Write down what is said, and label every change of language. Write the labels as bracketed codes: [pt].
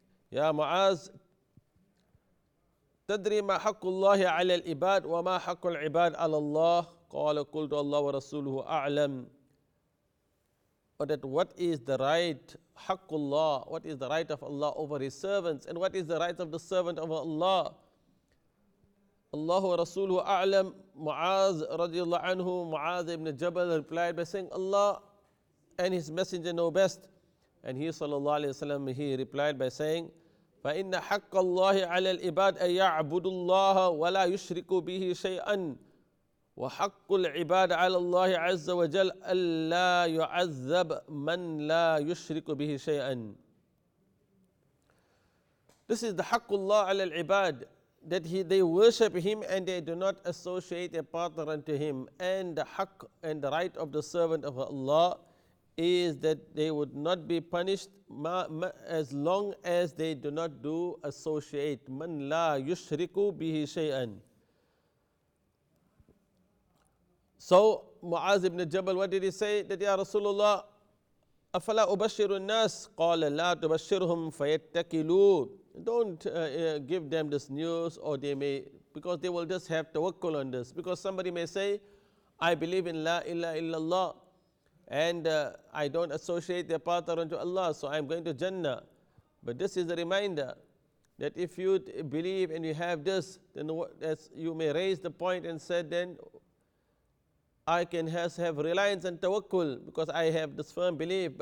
[ar] Ya Muaz, تدري ما حق الله على العباد وما حق العباد على الله؟ قال قلت الله ورسوله أعلم. [en] Or that what is the right, haqqullah, what is the right of Allah over His servants, and what is the right of the servant of Allah? [ar] Allahu wa Rasuluhu a'lam. [en] Muaz radiallahu anhu, Muaz ibn Jabal replied by saying, Allah and His Messenger know best. And he sallallahu alayhi wa sallam, he replied by saying, [ar] فَإِنَّ حَقَّ اللَّهِ عَلَى الْعِبَادِ أَن يَعْبُدُوا اللَّهَ وَلَا يُشْرِكُوا بِهِ شَيْئًا وَحَقُّ الْعِبَادِ عَلَى اللَّهِ عَزَّ وَجَلَّ أَلَّا يُعَذَّبَ مَنْ لَا يُشْرِكُ بِهِ شَيْئًا. [en] This is the haqqullah ala al-ibad, that they worship Him and they do not associate a partner unto Him. And the haqq and the right of the servant of Allah is that they would not be punished as long as they do not do associate. [ar] Man la yushriku bihi shay'an. [en] So Muaz ibn Jabal, what did he say? [ar] That, Ya Rasulullah, أفلا أبشر الناس؟ قال لا تبشرهم فيتكلوا. [en] Don't give them this news, or they may, because they will just have tawakkul on this. Because somebody may say, I believe in La ilaha illallah, and I don't associate their partner unto Allah, so I'm going to Jannah. But this is a reminder that if you believe and you have this, then as you may raise the point and say, then I can have reliance and tawakkul, because I have this firm belief.